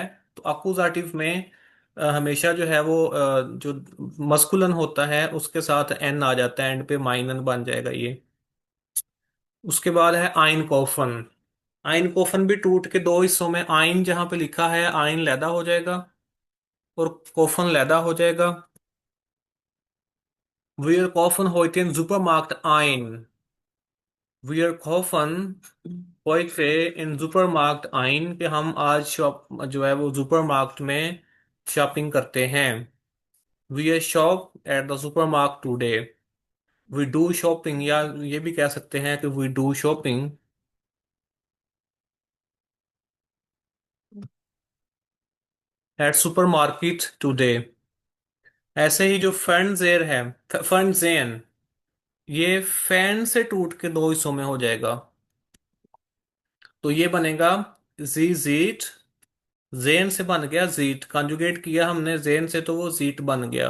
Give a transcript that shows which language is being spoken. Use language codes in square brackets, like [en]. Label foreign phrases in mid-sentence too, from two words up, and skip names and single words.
[hi] तो अकुजाटिव में हमेशा जो है वो जो मस्कुलन होता है उसके साथ एन आ जाता है एंड पे, माइनन बन जाएगा ये। उसके बाद है [de] ein kaufen. ein kaufen [hi] भी टूट के दो हिस्सों में, आइन जहां पे लिखा है आइन लैदा हो जाएगा और कोफन लैदा हो जाएगा। [de] Wir kaufen heute in Supermarkt ein। Wir kaufen heute in Supermarkt ein, [hi] कि हम आज शॉप जो है वो सुपरमार्केट में शॉपिंग करते हैं। [en] We shop at the supermarket today। We do shopping, [hi] या ये भी कह सकते हैं कि [en] we do shopping at supermarket today। [hi] ऐसे ही जो फैंजेर है, फैंजेन, ये फैन से टूट के दो हिस्सों में हो जाएगा। तो ये बनेगा जी जीट, जेन से बन गया जीट, कंजुगेट किया हमने जेन से तो वो जीट बन गया।